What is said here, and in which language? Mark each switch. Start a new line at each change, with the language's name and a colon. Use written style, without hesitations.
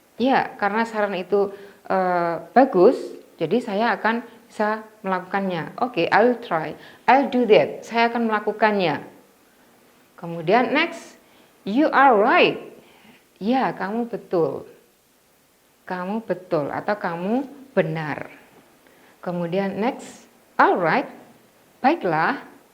Indonesian: Ya, karena saran itu bagus, jadi saya akan bisa melakukannya. Oke,
English: I'll try. I'll do that.
Indonesian: Saya akan melakukannya.
English: Kemudian next, you are right.
Indonesian: Ya, kamu betul. Kamu betul atau kamu benar. Kemudian next,
English: alright.
Indonesian: Baiklah.